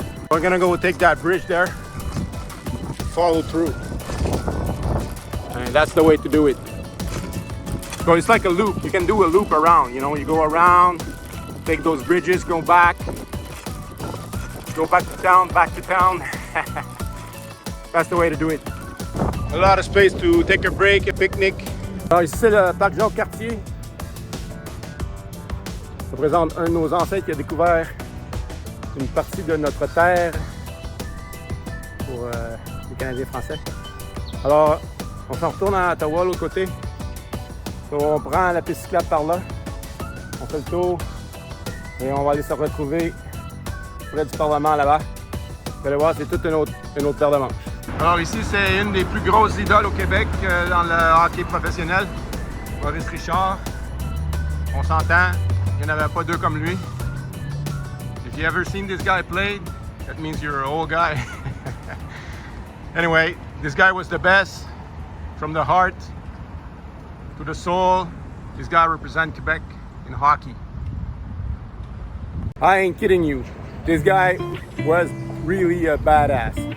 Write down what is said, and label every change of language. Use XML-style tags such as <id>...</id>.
<en>We're gonna go take that bridge there, follow through, and that's the way to do it. So it's like a loop. You can do a loop around, you know, you go around, take those bridges, go back to town. That's the way to do it. A lot of space to take a break, a picnic.</en> <fr>Alors ici c'est le parc Jean-Cartier. Ça présente un de nos ancêtres qui a découvert une partie de notre terre pour les Canadiens français. Alors on s'en retourne à Ottawa, l'autre côté. Donc, on prend la piste cyclable par là, on fait le tour et on va aller se retrouver près du Parlement là-bas. Vous allez voir, c'est toute une autre paire de manches. Alors ici, c'est une des plus grosses idoles au Québec dans le hockey professionnel. Maurice Richard. On s'entend, il n'y en avait pas deux comme lui.</fr> <en>If you ever seen this guy play, that means you're an old guy. Anyway, this guy was the best from the heart to the soul. This guy represents Quebec in hockey. I ain't kidding you. This guy was really a badass.</en>